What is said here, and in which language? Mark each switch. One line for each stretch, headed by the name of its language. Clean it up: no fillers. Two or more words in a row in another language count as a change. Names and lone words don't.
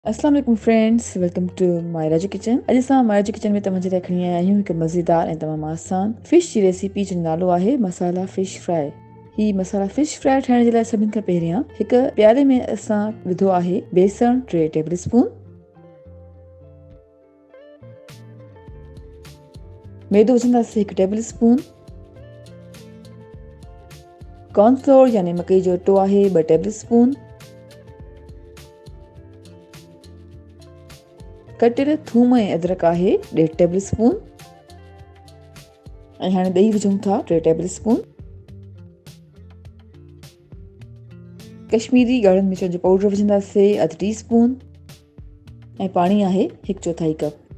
Arabic: السلام علیکم
English: friends, welcome to My Raju Kitchen.
Sindhi: अॼु असां माय राजू किचन में तव्हांजे लाइ खणी आया आहियूं हिकु मज़ेदार ऐं तमामु आसान फिश जी रेसिपी जो नालो आहे मसाला फिश फ्राई। ही मसाला फिश फ्राई ठाहिण जे लाइ सभिनि खां पहिरियां हिकु प्याले में असां विधो आहे बेसण 3
English: table spoon,
Sindhi: मैदो विझंदासीं 1
English: table spoon,
Sindhi: कॉर्नफ्लोर यानी मकई जो अटो आहे 2
English: table spoon,
Sindhi: कटियल थूम ऐं अदरक आहे 1.5
English: table spoon
Sindhi: ऐं हाणे ॾही विझूं था 3
English: table spoon.
Sindhi: कश्मीरी ॻाढ़नि मिर्चनि जो पाउडर विझंदासीं 1/2
English: tea spoon
Sindhi: ऐं पाणी आहे 1/4 कप।